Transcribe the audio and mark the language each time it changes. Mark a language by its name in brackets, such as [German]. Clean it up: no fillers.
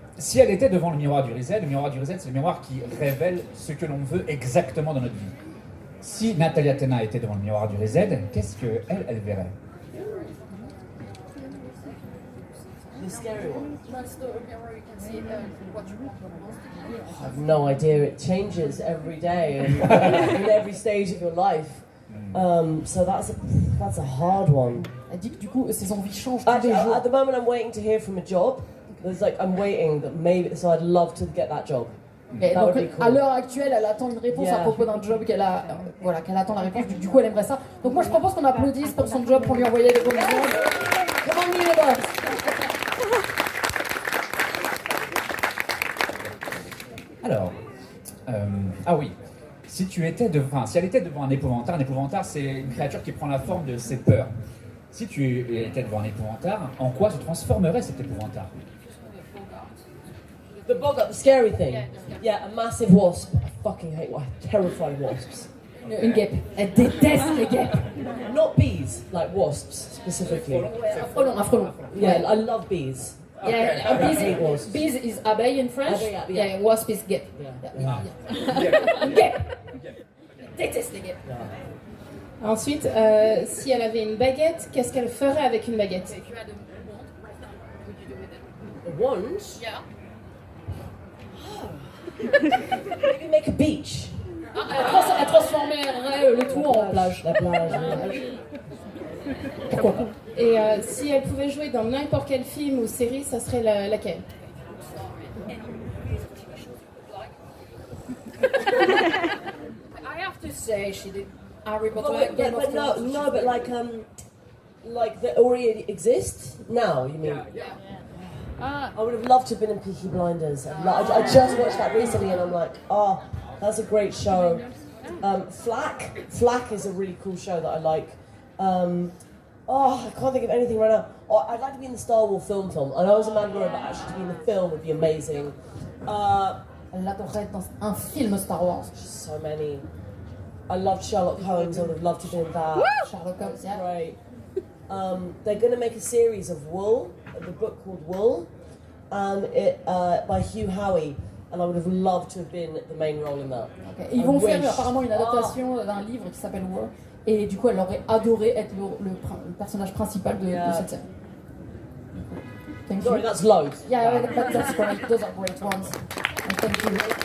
[French] Si elle était devant le miroir du reset, c'est le miroir qui révèle ce que l'on veut exactement dans notre vie. Si Natalia Tena était devant le miroir du reset, qu'est-ce qu'elle verrait? [English] The scary one. That's the mirror, you can see what you want most. I have no idea. It changes every day and in every stage of your life. So that's a hard one. [French] Elle dit que du coup, ses envies changent tous les [English] Actually, [French] jours. [English] at the moment, I'm waiting to hear from a job. There's like I'm waiting that maybe. So I'd love to get that job. [French] Et [English] That [French] donc, [English] would be cool. [French] à l'heure actuelle, elle attend une réponse à propos d'un job qu'elle a, voilà, qu'elle attend la réponse. Du coup, elle aimerait ça. Donc moi, je propose qu'on applaudisse pour son job, pour lui envoyer des bonnes ondes. [English] Come on, Universe. [French] Alors, ah oui, si elle était devant un épouvantard c'est une créature qui prend la forme de ses peurs. Si tu étais devant un épouvantard, en quoi se transformerait cet épouvantard? [English] The bogart, the scary thing. Yeah, a massive wasp. I fucking hate terrifying wasps. [French] Une guêpe. Elle déteste les guêpes. [English] Not bees, like wasps specifically. [French] Un frelon. [English] Yeah, I love bees. Yeah, I hate wasps. bees is abeille in French. Abeille, yeah. Yeah, wasp is guêpe. Yeah. [French] Guêpe. Déteste les guêpes. Ensuite, si elle avait une baguette, qu'est-ce qu'elle ferait avec une baguette? [English] If you had a wand, what would you do with it? A wand? Yeah. Maybe make a beach. [French] Elle transformerait le tout en plage. La plage. Pourquoi pas? Et si elle pouvait jouer dans n'importe quel film ou série, ça serait laquelle? [English] I have to say, she did Harry Potter, Game of Thrones. No, but like they already exist now. You mean? Yeah. I would have loved to have been in Peaky Blinders. I just watched that recently, and I'm like, oh, that's a great show. Flack is a really cool show that I like. I can't think of anything right now. Oh, I'd like to be in the Star Wars film. I know it's a Mandalorian, but actually to be in the film would be amazing. [French] Elle l'adorerait dans un film Star Wars. [English] So many. I loved Sherlock Holmes. I would have loved to be in that. Sherlock Holmes, yeah. Right. They're going to make a series of Wool, the book called Wool, and it by Hugh Howey, and I would have loved to have been the main role in that. Okay. [French] Ils vont faire apparemment une adaptation d'un livre qui s'appelle War, et du coup elle aurait adoré être le personnage principal de cette série. [English] Thank you. Sorry, that's loads. Yeah, that's great. Those are great ones. And thank you.